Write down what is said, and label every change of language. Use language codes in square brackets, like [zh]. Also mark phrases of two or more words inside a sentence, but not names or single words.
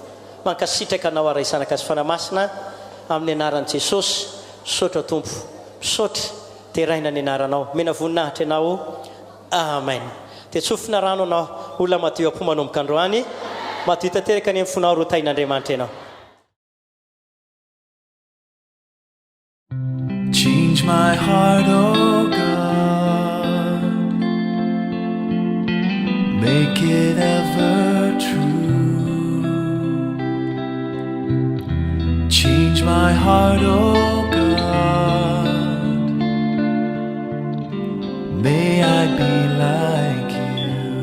[mg] mankasitraka anao araisanaka azy fanamasina amin'ny anaran'i Jesosy saotra tompo misaotra teraina ny anaranao mena voninahitra ianao amen dia tsofina rano anao olona madio am-po manomboka androany madio tanteraka ny mifonao ro tain'Andriamanitra ianao. [en] Change my heart, oh God, make it ever true. Change my heart, oh God, may I be like you.